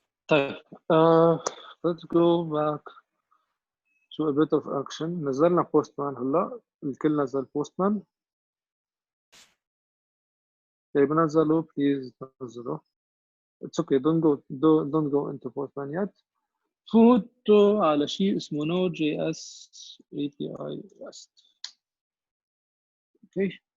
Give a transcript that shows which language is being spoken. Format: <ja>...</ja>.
<en>طيب let's go back to a bit of action.</en> <ar>نزلنا postman هلا الكل نزل postman. طيب نزلوا please نزلوا.</ar> <en>It's okay don't go into postman yet.</en> <ar>فوتوا على شيء اسمه Node.js API REST.</ar> <en>Okay.</en>